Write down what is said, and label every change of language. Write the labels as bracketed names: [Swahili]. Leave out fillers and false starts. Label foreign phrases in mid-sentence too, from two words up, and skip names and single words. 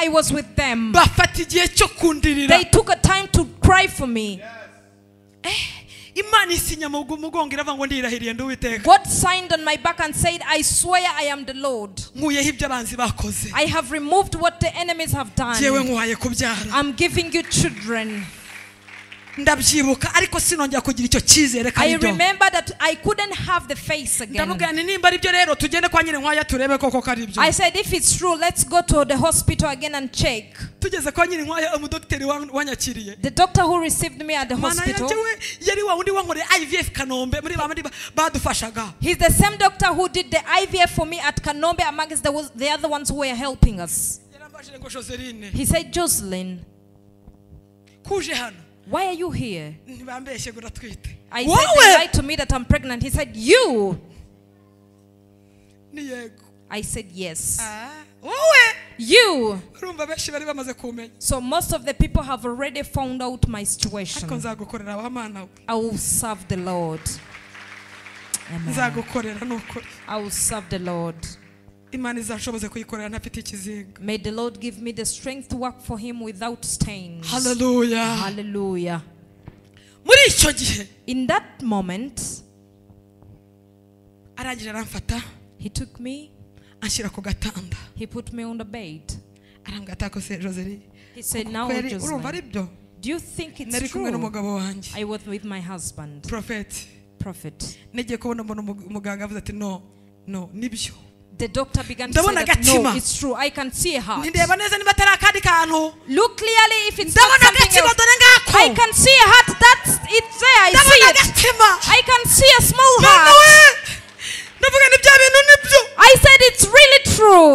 [English] I was with them. [Kinyarwanda] Bafata igihe cyo kundirira. [English] They took a time to cry for me. [Kinyarwanda] Imana isinya mu mugongo iravuga ngo ndirahiriye ndi Uwiteka. [English] God signed on my back and said, I swear I am the Lord. [Kinyarwanda] Nkuyeho ibyo abanzi bakoze. [English] I have removed what the enemies have done. [Kinyarwanda] Jewe nkuhaye kubyara. [English] I'm giving you children. [Kinyarwanda] Ndabyibuka ariko sinongera kugira icyo cyizere kandi [English] I remember that I couldn't have the face again. [Kinyarwanda] Ndamubwira ni nimba ari byo rero tugende kwa Nyirinkwaya turebe koko kari byo. [English] I said if it's true, let's go to the hospital again and check. [Kinyarwanda] Tugeze kwa Nyirinkwaya umudokiteri wanyakiriye. [English] The doctor who received me at the hospital. [Kinyarwanda] Yari wa undi wankore IVF Kanombe muri bamandi badufashaga. [English] He's the same doctor who did the IVF for me at Kanombe amongst the other ones who were helping us. [Kinyarwanda] Yarambajije ngo Joseline. [English] He said, Joseline, [Kinyarwanda] kuje hano. [English] Why are you here? [Kinyarwanda] Ntibambeshye ngo ratwite. [English] I said they lied to me that I'm pregnant. He said, you. [Kinyarwanda] Ni yego. [English] I said yes. [Kinyarwanda] Wowe. [English] You. [Kinyarwanda] Urumva benshi bari bamaze kumenya. [English] So most of the people have already found out my situation. [Kinyarwanda] Ariko nzagukorera Wahamana. [English] I will serve the Lord. Amen. [Kinyarwanda] Nzagukorera nukuri. [English] I will serve the Lord. [Kinyarwanda] Imana izashoboze kuyikorera ntafite ikizinga. [English] May the Lord give me the strength to work for him without stains. Hallelujah. Hallelujah. [Kinyarwanda] Muri icyo gihe. [English] In that moment, [Kinyarwanda] arangije aramfata. [English] He took me. [Kinyarwanda] Anshyira ku gatanda. [English] He put me on the bed. [Kinyarwanda] Arambwira ko se Joseline. [English] He said, now Joseline, do you think it's true? I was with my husband. Prophet. [Kinyarwanda] Negiye kubona umuganga avuze ati no nibyo. [English] The doctor began to say that no, it's true. I can see a heart. Look clearly if it's not something else. I can see a heart. That's it's there. I see it. I can see a small heart. I said it's really true.